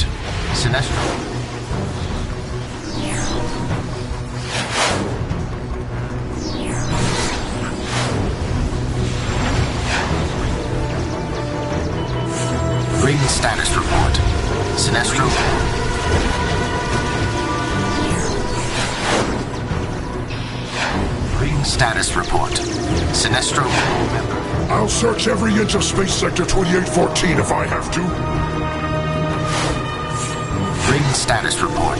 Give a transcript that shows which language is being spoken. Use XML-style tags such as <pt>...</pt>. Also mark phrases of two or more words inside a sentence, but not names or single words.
<en>Sinestro. Ring status report. Sinestro. Ring status report. Sinestro. I'll search every inch of Space Sector 2814 if I have to. Ring status report.</en>